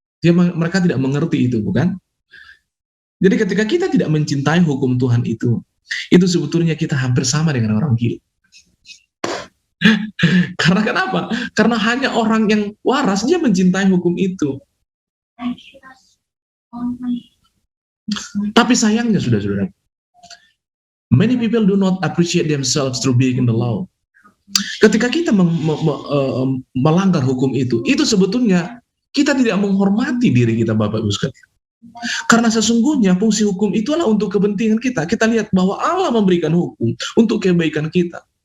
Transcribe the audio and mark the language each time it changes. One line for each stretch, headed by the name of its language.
Indonesian: Mereka tidak mengerti itu, bukan? Jadi ketika kita tidak mencintai hukum Tuhan itu sebetulnya kita hampir sama dengan orang gila. Karena kenapa? Karena hanya orang yang waras dia mencintai hukum itu. Tapi sayangnya saudara-saudara,
English: many people do not appreciate themselves through breaking the law.
Indonesian: Ketika kita melanggar hukum itu sebetulnya kita tidak menghormati diri kita, Bapak Ibu sekalian. Karena sesungguhnya fungsi hukum itu adalah untuk kepentingan kita. Kita lihat bahwa Allah memberikan hukum untuk kebaikan kita.